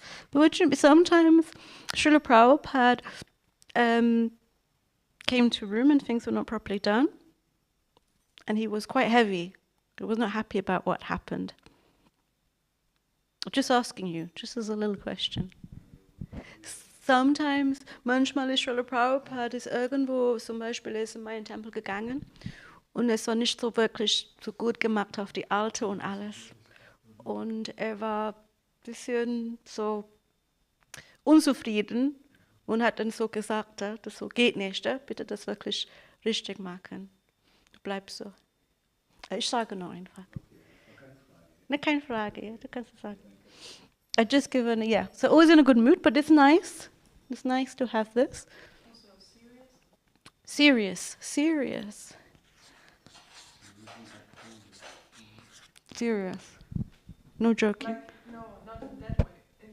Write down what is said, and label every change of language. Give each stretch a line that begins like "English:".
English: But sometimes Srila Prabhupada came to a room and things were not properly done. And he was quite heavy. He was not happy about what happened. Just asking you, just as a little question. Sometimes,
German: manchmal ist Srila Prabhupada ist irgendwo, zum Beispiel ist in meinen Tempel gegangen und es war nicht so wirklich so gut gemacht auf die Alte und alles. Und er war ein bisschen so unzufrieden und hat dann so gesagt, das so geht nicht, bitte das wirklich richtig machen. Bleib so. Ich sage nur einfach. Ne, keine Frage, ja, du kannst es sagen.
English: I just given, yeah. So always in a good mood, but it's nice. It's nice to have this. Also serious? Serious. No joking. Like, no, not in that way. In